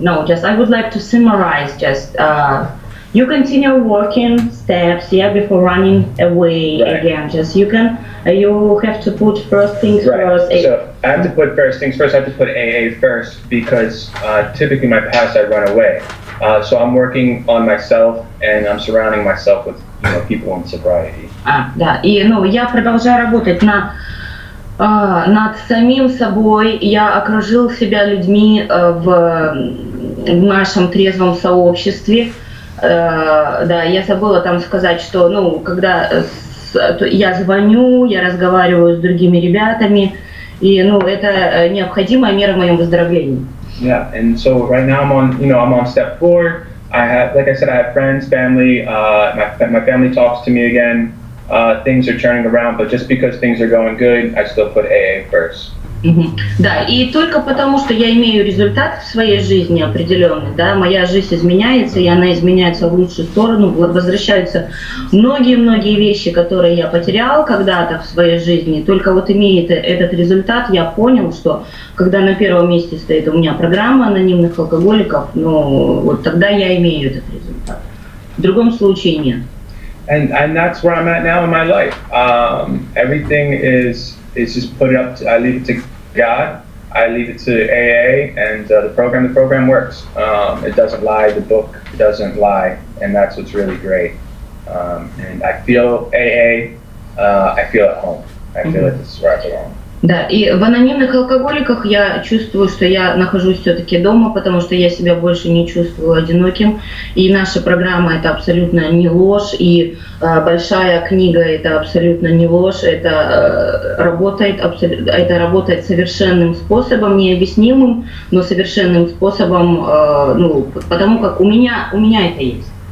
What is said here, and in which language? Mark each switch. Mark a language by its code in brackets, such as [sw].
[en] Just I would like to summarize. Just you continue working steps, before running away again. Just you have to put first things first. So I have to put first things first. I have to put AA first, because typically in my past I run away. So I'm working on myself, and I'm surrounding myself with people in sobriety. [ru] Да. И я продолжаю работать над самим собой. Я окружил себя людьми в нашем трезвом сообществе. Да, я забыла там сказать, что когда я звоню, я разговариваю с другими ребятами, и это необходимая мера в моем выздоровлении. [en] Yeah, and so right now I'm on step 4. I have, like I said, I have friends, family. My family talks to me again. Things are turning around, but just because things are going good, I still put AA first. [ru] Да, и только потому, что я имею результат в своей жизни определенный, да, моя жизнь изменяется, и она изменяется в лучшую сторону, возвращаются многие вещи, которые я потерял когда-то в своей жизни, только вот имея этот результат, я понял, что когда на первом месте стоит у меня программа анонимных алкоголиков, ну, вот тогда я имею этот результат. В другом случае нет. [en] And that's where I'm at now in my life. Everything is just put it up to, I leave it to God, I leave it to AA, and the program works. It doesn't lie, the book doesn't lie, and that's what's really great. And I feel AA, I feel at home. I feel like this is where I belong. [ru] Да, и в анонимных алкоголиках я чувствую, что я нахожусь все-таки дома, потому что я себя больше не чувствую одиноким. И наша программа — это абсолютно не ложь, и большая книга — это абсолютно не ложь. Это работает совершенным способом, необъяснимым, но совершенным способом, ну, потому как у меня это есть.